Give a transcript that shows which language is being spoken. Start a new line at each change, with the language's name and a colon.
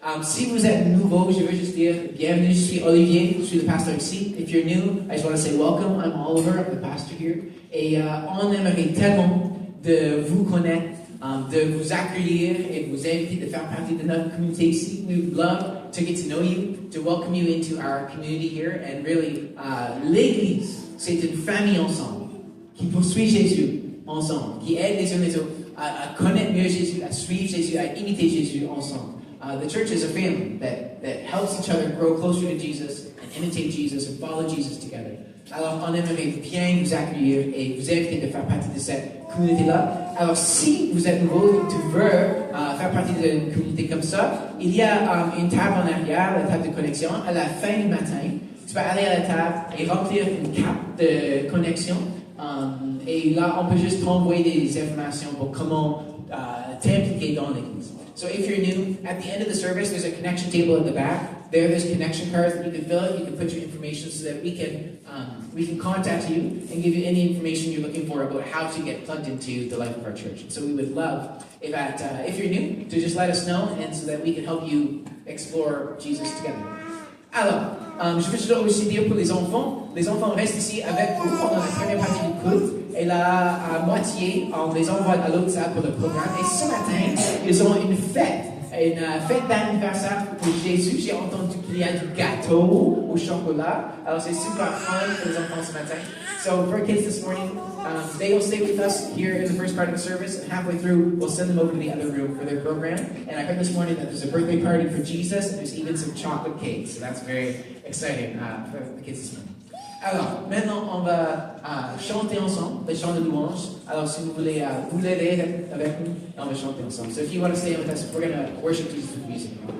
French: Si vous êtes nouveau, je veux juste dire bienvenue. Je suis Olivier, je suis le pasteur ici.
English: If you're new, I just want to say welcome. I'm Oliver, I'm the pastor here.
French: Et on aimerait tellement de vous connaître, de vous accueillir et de vous inviter de faire partie de notre communauté ici.
English: We would love to get to know you, to welcome you into our community here. And really,
French: l'Église, c'est une famille ensemble, qui poursuit Jésus ensemble, qui aide les uns les autres à connaître mieux Jésus, à suivre Jésus, à imiter Jésus ensemble.
English: The church is a family that helps each other grow closer to Jesus and imitate Jesus and follow Jesus together.
French: Alors, on aimerait bien vous accueillir et vous inviter de faire partie de cette communauté-là. Alors, si vous êtes nouveau et tu veux faire partie d'une communauté comme ça, il y a une table en arrière, la table de connexion, à la fin du matin. Tu peux aller à la table et remplir une carte de connexion. Et là, on peut juste t'envoyer des informations pour comment t'impliquer dans l'église.
English: So if you're new, at the end of the service, there's a connection table at the back. There's connection cards that you can fill out. You can put your information so that we can contact you and give you any information you're looking for about how to get plugged into the life of our church. And so we would love if you're new, to just let us know, and so that we can help you explore Jesus together.
French: Alors, je veux aussi dire pour les enfants restent ici avec vous pendant la première partie du culte, et la moitié, on les envoie à l'autre salle pour le programme. Et ce matin, ils ont une fête d'anniversaire pour Jésus. J'ai entendu qu'il y a du gâteau au chocolat, alors c'est super fun pour les enfants ce matin.
English: So for kids this morning, they will stay with us here in the first part of the service, and halfway through, we'll send them over to the other room for their program. And I heard this morning that there's a birthday party for Jesus, and there's even some chocolate cake, so that's very exciting for the kids this morning.
French: Alors, maintenant, on va chanter ensemble, les chants de louange. Alors, si vous voulez vous lever avec nous, on va chanter ensemble.
English: So if you want to stay with us, we're going to worship Jesus with music.